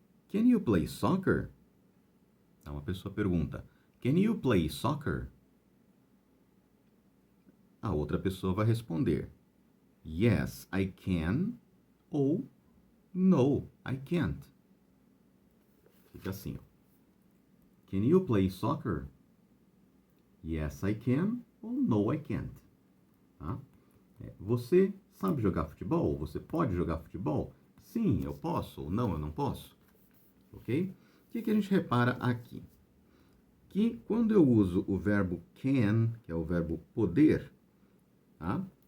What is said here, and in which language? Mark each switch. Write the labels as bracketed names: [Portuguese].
[English] Can you play soccer? [Portuguese] Uma pessoa pergunta, [English] Can you play soccer? [Portuguese] A outra pessoa vai responder, [English] Yes, I can, [Portuguese] ou [English] No, I can't. [Portuguese] Fica assim, [English] Can you play soccer? Yes, I can, [Portuguese] ou [English] No, I can't. [Portuguese] Você sabe jogar futebol? Você pode jogar futebol? Sim, eu posso, ou não, eu não posso. Ok? O que a gente repara aqui? que quando eu uso o verbo can, que é o verbo poder, tá?